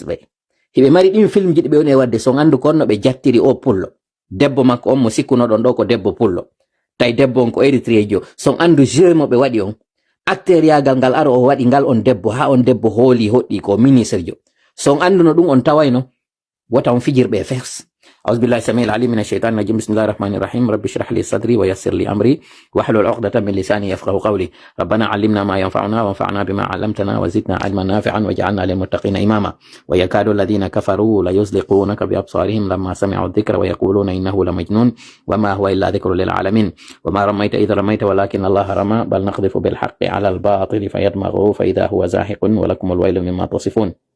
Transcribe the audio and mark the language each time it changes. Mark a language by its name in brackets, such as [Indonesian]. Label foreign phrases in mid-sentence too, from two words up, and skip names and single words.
[Fula] ɓe hiɓe mari ɗin film ji ɗi ɓe woni e wadde son andu konno ɓe jattiri o pullo debbo makko on mo sikkunoɗon ɗo ko debbo pullo tawi debbo on ko érythréjo son andu jeu mo ɓe waɗi on acteur yagal ngal aro o waɗi ngal on debbo ha on debbo hooli hoɗɗi ko ministre jo son anduno ɗum on tawayno wota on fijirɓe fes [Arabic] أعوذ بالله السميع العليم من الشيطان الرجيم بسم الله الرحمن الرحيم رب اشرح لي صدري ويسر لي أمري واحلل عقدة من لساني يفقهوا قولي ربنا علمنا ما ينفعنا وانفعنا بما علمتنا وزدنا علما نافعا واجعلنا للمتقين إماما ويكاد الذين كفروا ليزلقونك بأبصارهم لما سمعوا الذكر ويقولون إنه لمجنون وما هو إلا ذكر للعالمين وما رميت إذ رميت ولكن الله رمى بل نقذف بالحق على الباطل فيدمغه فإذا هو زاهق ولكم الويل مما تصفون